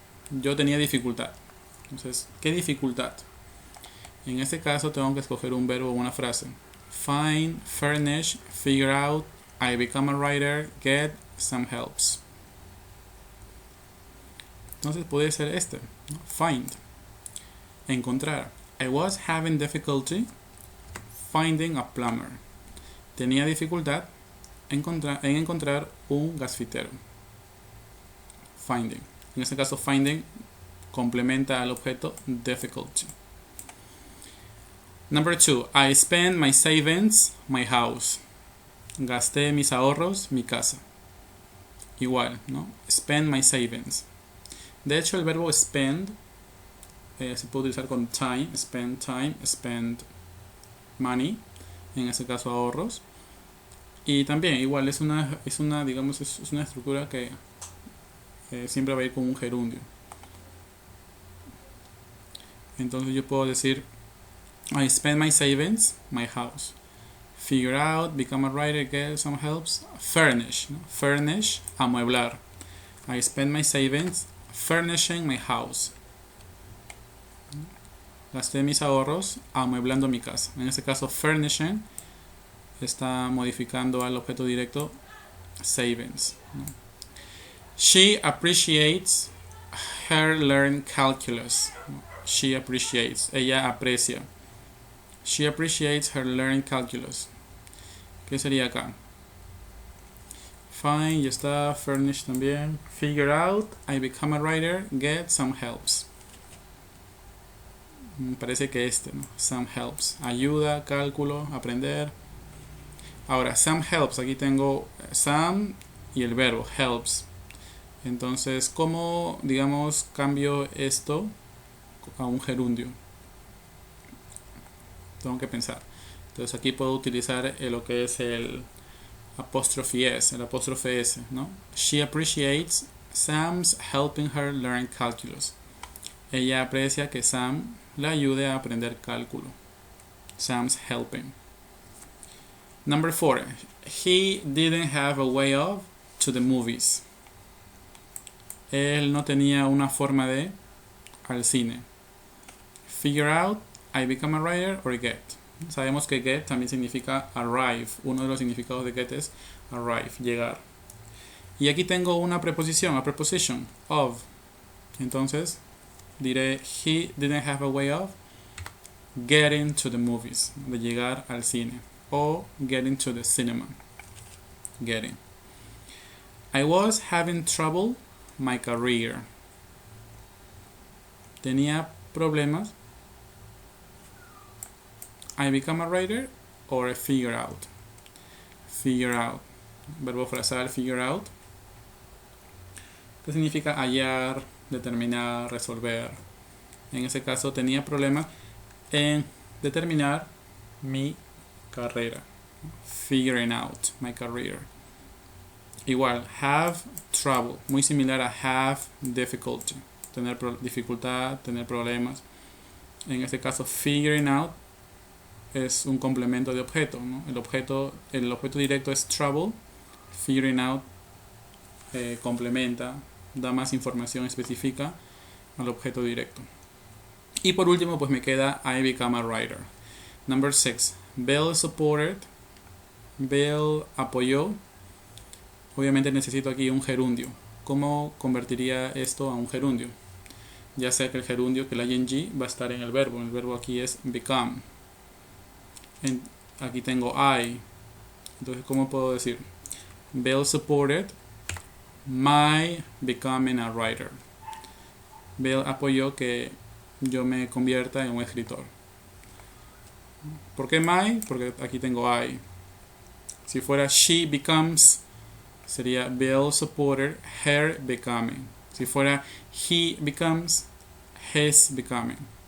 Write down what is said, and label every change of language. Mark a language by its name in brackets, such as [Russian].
[Spanish] Yo tenía dificultad. Entonces, ¿qué dificultad? En este caso tengo que escoger un verbo o una frase. [English] Find, furnish, figure out, I become a writer, get, some helps. [Spanish] Entonces puede ser ¿no? Find, encontrar. [English] I was having difficulty finding a plumber. [Spanish] Tenía dificultad en encontrar un gasfitero. Finding. En este caso, finding complementa al objeto difficulty. [English] Number 2, I spent my savings, my house. [Spanish] Gasté mis ahorros, mi casa. Igual, ¿no? [English] Spend my savings. [Spanish] De hecho, el verbo spend se puede utilizar con time, [English] spend money, [Spanish] en ese caso ahorros. Y también, igual, es una digamos, es una estructura que siempre va a ir con un gerundio. Entonces yo puedo decir [English] I spend my savings, my house. Figure out, become a writer, get some helps. Furnish, ¿no? Furnish, amueblar. I spend my savings furnishing my house. [Spanish] Gasté mis ahorros amueblando mi casa. En este caso, furnishing está modificando al objeto directo savings, ¿no? [English] She appreciates her learned calculus. She appreciates, [Spanish] ella aprecia. [English] She appreciates her learned calculus. [Spanish] ¿Qué sería acá? [English] Fine, [Spanish] ya está. [English] Furnish también. Figure out, I become a writer, get some helps. [Spanish] Me parece que ¿no? Some helps. Ayuda, cálculo, aprender. Ahora, some helps. Aquí tengo some y el verbo helps. Entonces, ¿cómo, digamos, cambio esto a un gerundio? Tengo que pensar. Entonces aquí puedo utilizar lo que es el apóstrofe S, el apóstrofe S, ¿no? [English] She appreciates Sam's helping her learn calculus. [Spanish] Ella aprecia que Sam la ayude a aprender cálculo. [English] Sam's helping. Number 4. He didn't have a way of to the movies. [Spanish] Él no tenía una forma de al cine. [English] Figure out, I become a writer, or get. [Spanish] Sabemos que get también significa arrive. Uno de los significados de get es arrive, llegar. Y aquí tengo una preposición, a preposition, of. Entonces diré, [English] he didn't have a way of getting to the movies, [Spanish] de llegar al cine. [English] O getting to the cinema. Getting. I was having trouble my career. [Spanish] Tenía problemas. [English] I become a writer or I figure out. Figure out. [Spanish] Verbo frasal, figure out. ¿Qué significa hallar, determinar, resolver? En ese caso tenía problemas en determinar mi carrera. [English] Figuring out my career. Igual, have trouble. [Spanish] Muy similar a have difficulty. Tener dificultad, tener problemas. En este caso, figuring out es un complemento de objeto, ¿no? El objeto directo es trouble. Figuring out complementa, da más información específica al objeto directo. Y por último, pues me queda [English] I become a writer. [Spanish] Number 6. Bill supported. Bill apoyó. Obviamente necesito aquí un gerundio. ¿Cómo convertiría esto a un gerundio? Ya sea que el gerundio, que el ing va a estar en el verbo. El verbo aquí es become. Aquí tengo I. Entonces, ¿cómo puedo decir? [English] Bill supported my becoming a writer. [Spanish] Bill apoyó que yo me convierta en un escritor. ¿Por qué my? Porque aquí tengo I. Si fuera she becomes, sería [English] Bill supported her becoming. [Spanish] Si fuera he becomes, [English] his becoming.